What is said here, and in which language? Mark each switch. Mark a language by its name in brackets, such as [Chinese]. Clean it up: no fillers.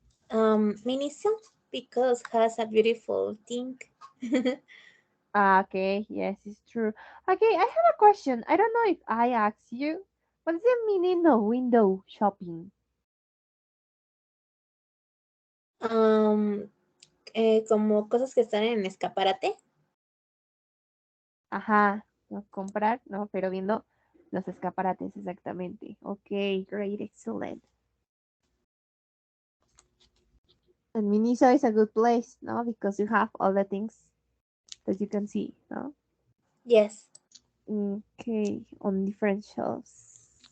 [English] Miniso because has a beautiful thing. Ah, okay, yes, it's true. Okay, I have a question. I don't know if I asked you. What's the meaning of window shopping? [Spanish] um, Como cosas que están en escaparate. Ajá, no comprar, no, pero viendo los escaparates exactamente. [English] Okay, great, excellent. And Miniso is a good place, no, because you have all the things that you can see, no? Yes. Okay, on different shelves.